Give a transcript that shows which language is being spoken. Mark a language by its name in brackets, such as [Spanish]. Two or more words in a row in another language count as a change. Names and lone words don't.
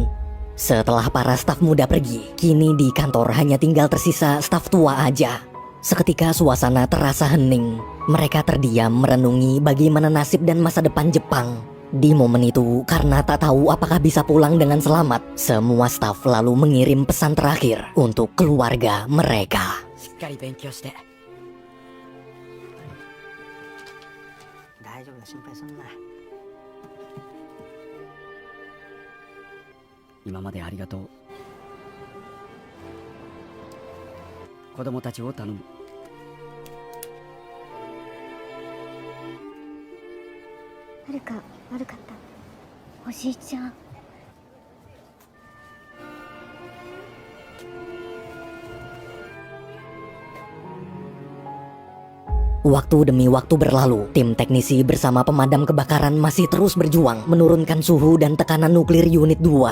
[Indonesian] Setelah para staf muda pergi, kini di kantor hanya tinggal tersisa staf tua aja. Seketika suasana terasa hening. Mereka terdiam merenungi bagaimana nasib dan masa depan Jepang. Di momen itu, karena tak tahu apakah bisa pulang dengan selamat, semua staf lalu mengirim pesan terakhir untuk keluarga mereka. [Japanese] 大丈夫だ、心配すんな。今までありがとう。子供たちを頼む。誰か悪かった。おじいちゃん。 [Indonesian] Waktu demi waktu berlalu, tim teknisi bersama pemadam kebakaran masih terus berjuang menurunkan suhu dan tekanan nuklir unit 2.